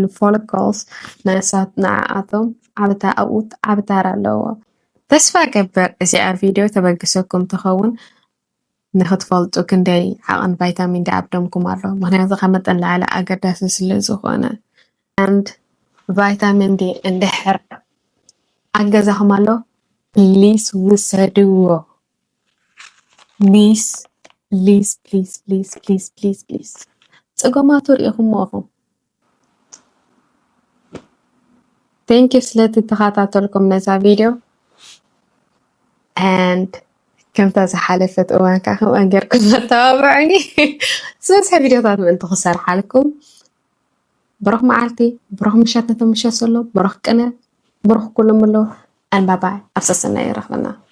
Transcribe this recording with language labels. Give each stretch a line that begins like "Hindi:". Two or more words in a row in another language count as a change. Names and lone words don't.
Tigrinya: ፎሊክልስ ንእሳት ንዓኣቶም ዓቢ ተራ ኣለዎ ተስፋ ገበር እዚኣ ቪድዮ ተበግሰኩም ትኸውን ንኽትፈልጡ ክንደይ ዓቐን ቫይታሚን ዲ ኣብ ደምኩም ኣሎ ምክንያቱ ካብ መጠን ላዕሊ ኣገዳሲ ስለ ዝኾነ and ቫይታሚን ዲ እንድሕር ኣገዛኹም ኣሎ ፕሊዝ ውሰድዎ ፕሊዝ ፅገማቱ ርኢኹም ኢኹም
English: thank you
Tigrinya: ስለተኸታተልኩም ነዛ ቪድዮ and ከምታ ዝሓለፈት እዋን ከዓ ከምኡ ጌርኩም ተባብዑኒ ስለዚ ቪድዮታት ምእንቲ ክሰርሓልኩም ብሩኽ መዓልቲ ብሩኽ ምሸት ነተምሸት ዘሎ ብሩኽ ቅነ ብሩኽ ኩሎም ኣሎ
English: and bye bye
Tigrinya: ኣብሰሰና ይረኽበና